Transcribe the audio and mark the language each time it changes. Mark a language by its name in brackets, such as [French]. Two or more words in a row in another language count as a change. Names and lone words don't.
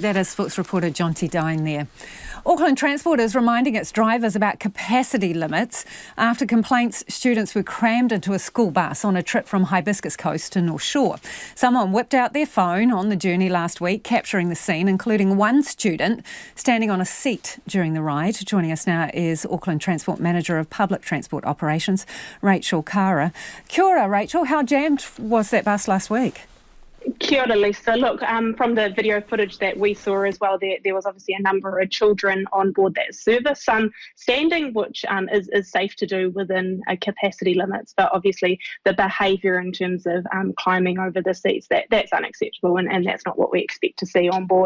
[English] That is Sports reporter Jonty Dine there. Auckland Transport is reminding its drivers about capacity limits after complaints students were crammed into a school bus on a trip from Hibiscus Coast to North Shore. Someone whipped out their phone on the journey last week, capturing the scene, including one student standing on a seat during the ride. Joining us now is Auckland Transport Manager of Public Transport Operations, Rachel Kara. [Māori] Kia ora, Rachel. [English] How jammed was that bus last week? [Māori] Kia ora, Lisa. [English] Look, from the video footage that we saw as well, there was obviously a number of children on board that service, standing, which is safe to do within capacity limits, but obviously the behaviour in terms of climbing over the seats, that's unacceptable, and that's not what we expect to see on board.